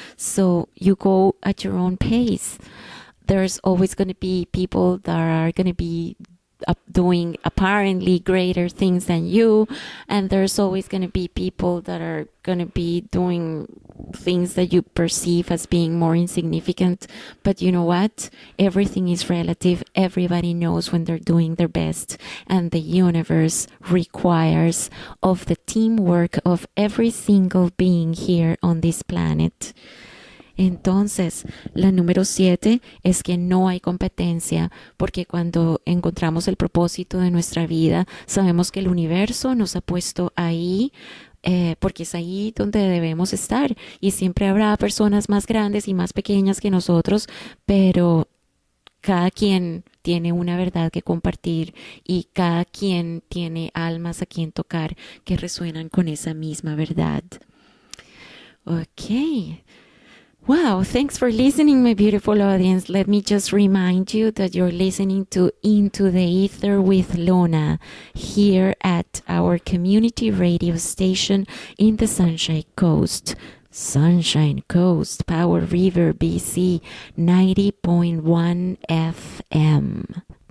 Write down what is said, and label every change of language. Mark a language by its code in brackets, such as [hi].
[en] So you go at your own pace. There's always going to be people that are going to be doing apparently greater things than you, and there's always going to be people that are going to be doing things that you perceive as being more insignificant. But you know what? Everything is relative. Everybody knows when they're doing their best, and the universe requires of the teamwork of every single being here on this planet. [es] Entonces, la número 7 es que no hay competencia, porque cuando encontramos el propósito de nuestra vida, sabemos que el universo nos ha puesto ahí porque es ahí donde debemos estar y siempre habrá personas más grandes y más pequeñas que nosotros, pero cada quien tiene una verdad que compartir y cada quien tiene almas a quien tocar que resuenan con esa misma verdad. [en] Okay. Wow, thanks for listening, my beautiful audience. Let me just remind you that you're listening to Into the Ether with Lona here at our community radio station in the Sunshine Coast. Sunshine Coast, Power River, BC, 90.1 FM.